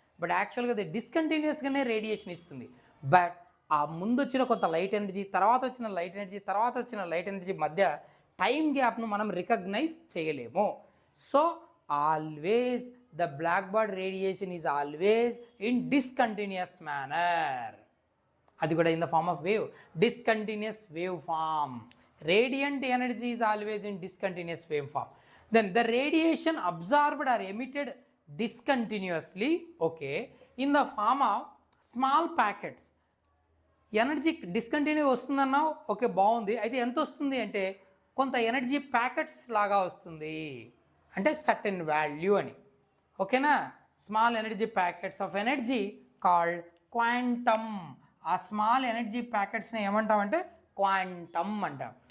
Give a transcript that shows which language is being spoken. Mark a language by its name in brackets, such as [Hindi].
[Telugu] But యాక్చువల్గా అది డిస్కంటిన్యూస్గానే radiation ఇస్తుంది. బట్ ఆ ముందు వచ్చిన కొంత లైట్ ఎనర్జీ, తర్వాత వచ్చిన లైట్ ఎనర్జీ, తర్వాత వచ్చిన లైట్ ఎనర్జీ మధ్య టైం గ్యాప్ను మనం రికగ్నైజ్ చేయలేము. [English] So always the black body radiation is always in discontinuous manner. [Telugu] అది కూడా [English] In the form of wave, discontinuous wave form. Radiant energy is always in discontinuous wave form. Then the radiation absorbed or emitted discontinuously, okay, in the form of small packets. [Telugu] Energy discontinue వస్తుందన్నావు, okay బాగుంది. అయితే ఎంత వస్తుంది అంటే కొంత energy packets లాగా వస్తుంది, అంటే certain value అని. ఓకేనా? [English] Small energy packets of energy called quantum. [Telugu] ఆ స్మాల్ ఎనర్జీ ప్యాకెట్స్ని ఏమంటామంటే క్వాంటమ్ అంటాం.